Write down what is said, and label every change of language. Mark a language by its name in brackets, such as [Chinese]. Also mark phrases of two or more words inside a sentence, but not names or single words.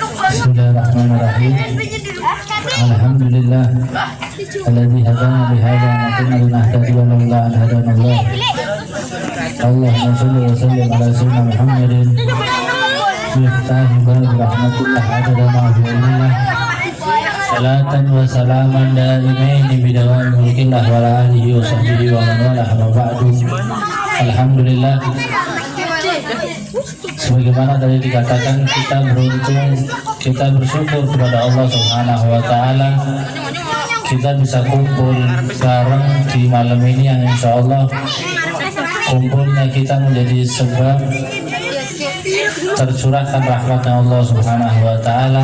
[Arabic] بسم الله الرحمن الرحيم. الحمد لله الذي هدانا لهذا وما كنا لنهتدي لولا أن هدانا الله. اللهم صل وسلم على سيدنا محمد مفتاح باب رحمة الله عدد ما في علم الله. صلاة وسلاما دائمين بدوام ملك الله وعلى آله وصحبه ومن والاه وبعد. الحمد لله, [Indonesian] sebagaimana tadi dikatakan, kita beruntung, kita bersyukur kepada Allah [Arabic] سبحانه وتعالى, [Indonesian] kita bisa kumpul bareng di malam ini yang [Arabic] إن شاء الله [Indonesian] kumpulnya kita menjadi sebab tercurahkan rahmatnya Allah [Arabic] سبحانه وتعالى.